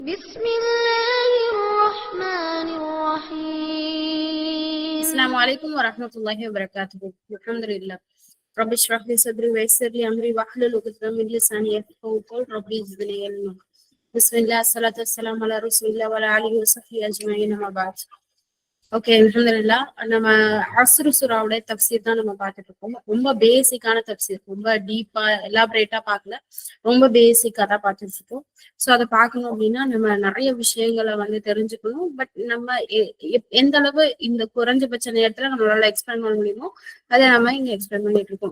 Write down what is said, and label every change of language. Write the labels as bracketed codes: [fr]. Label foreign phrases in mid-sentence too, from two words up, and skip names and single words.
[ar] بسم الله الرحمن الرحيم. السلام عليكم ورحمة الله وبركاته. الحمد لله. رب اشرح لي صدري ويسر لي أمري واحلل عقدة من لساني يفقهوا قولي. ربي زدني علما. بسم الله الصلاة والسلام على رسول الله وعلى آله وصحبه أجمعين. أما بعد. [ta] ஓகே, அல்ஹம்துலில்லா. நம்ம அஸ்ரு சூராவுடைய தப்சீர் தான் நம்ம பார்த்துட்டு இருக்கோம். ரொம்ப பேசிக்கான தப்சீர், ரொம்ப டீப்பா எலாபரேட்டா பார்க்கல, ரொம்ப பேசிக்கா தான் பார்த்துட்டு இருக்கோம். ஸோ அதை பார்க்கணும் அப்படின்னா நம்ம நிறைய விஷயங்களை வந்து தெரிஞ்சுக்கணும். பட் நம்ம எந்த அளவு இந்த குறைஞ்சபட்ச நேரத்துல நம்மளால எக்ஸ்பிளைன் பண்ண முடியுமோ அதை நம்ம இங்க எக்ஸ்பிளைன் பண்ணிட்டு இருக்கோம்.